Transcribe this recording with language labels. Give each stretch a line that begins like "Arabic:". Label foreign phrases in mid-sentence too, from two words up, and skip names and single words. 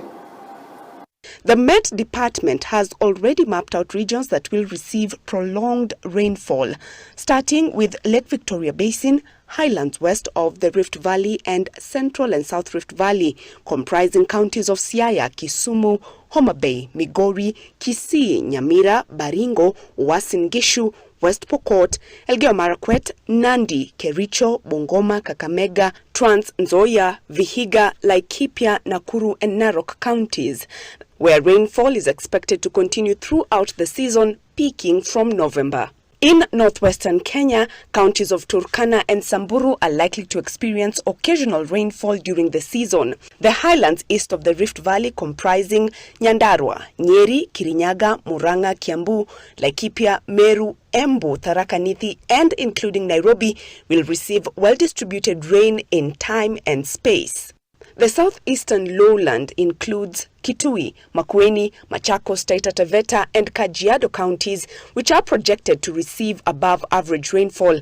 English: The Met Department has already mapped out regions that will receive prolonged rainfall, starting with Lake Victoria Basin, highlands west of the Rift Valley, and Central and South Rift Valley, comprising counties of Siaya, Kisumu, Homa Bay, Migori, Kisii, Nyamira, Baringo, Uasin Gishu, West Pokot, Elgeyo Marakwet, Nandi, Kericho, Bungoma, Kakamega, Trans Nzoia, Vihiga, Laikipia, Nakuru, and Narok counties, where rainfall is expected to continue throughout the season, peaking from November. In northwestern Kenya, counties of Turkana and Samburu are likely to experience occasional rainfall during the season. The highlands east of the Rift Valley, comprising Nyandarua, Nyeri, Kirinyaga, Murang'a, Kiambu, Laikipia, Meru, Embu, Tharaka Nithi, and including Nairobi, will receive well-distributed rain in time and space. The southeastern lowland includes Kitui, Makueni, Machakos, Taita Taveta, and Kajiado counties, which are projected to receive above-average rainfall.